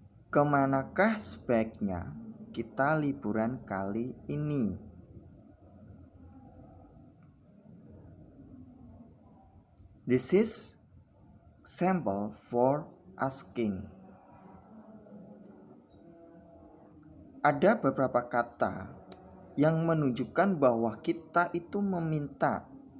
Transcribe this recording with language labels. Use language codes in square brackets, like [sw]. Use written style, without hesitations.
[id] Kemanakah sebaiknya kita liburan kali ini? [en] This is sample for asking. [id] Ada beberapa kata yang menunjukkan bahwa kita itu meminta.